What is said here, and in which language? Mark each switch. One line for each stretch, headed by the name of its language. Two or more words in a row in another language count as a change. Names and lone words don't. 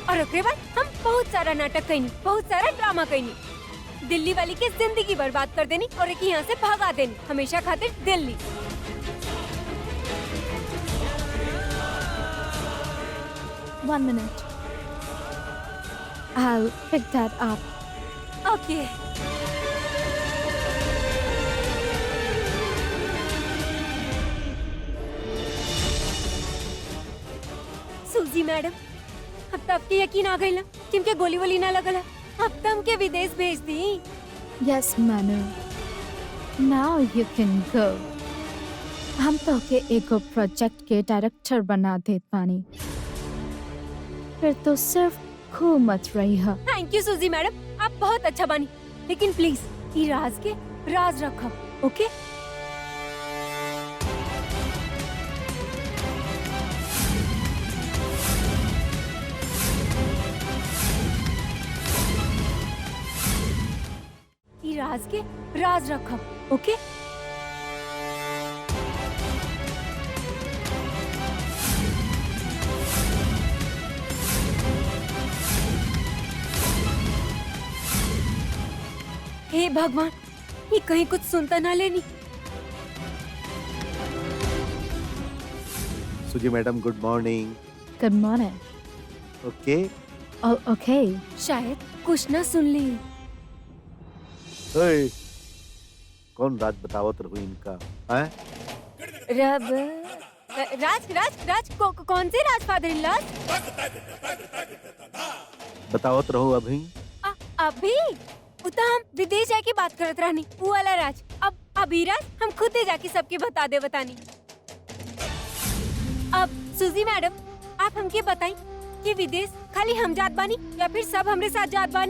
Bhojpuri: ओकरे बाद हम बहुत सारा नाटक कईनी, बहुत सारा ड्रामा कईनी, दिल्ली वाली के जिंदगी बर्बाद कर देनी और एक यहाँ से भगा देनी हमेशा खातिर दिल्ली।
English: One minute. I'll pick that up. ओके।
Bhojpuri: सूजी मैडम, अब तो आपके यकीन आ गई ना कि हमके गोली वोली ना लगल है। अब तो हमके विदेश भेज दी।
English: Yes, Manu. Now you can go.
Bhojpuri: हम तो के एगो प्रोजेक्ट के डायरेक्टर बना देत बानी। फिर तो सिर्फ खो मत रही है।
English: thank you
Bhojpuri: सूजी मैडम, आप बहुत अच्छा बनी, लेकिन प्लीज ये राज के राज रखो, ओके? ये राज के राज रखो, ओके? हे भगवान, ये कहीं कुछ सुनता ना लेनी।
English: Suji madam good morning. Good morning. ओके All okay.
Bhojpuri: शायद कुछ ना सुन ली। ओए, कौन राज बतावत रहो इनका हैं? रब राज राज राज कौन से राज
English: father in law?
Bhojpuri: बतावत रहो अभी। अभी उता हम विदेश जाके बात करत रहनी, वो वाला राज। अब अभी राज हम खुद ही जाके सबके बता दे बतानी। अब सूजी मैडम, आप हमके बताई कि विदेश खाली हम जात बानी या फिर सब हमरे साथ जात बानी?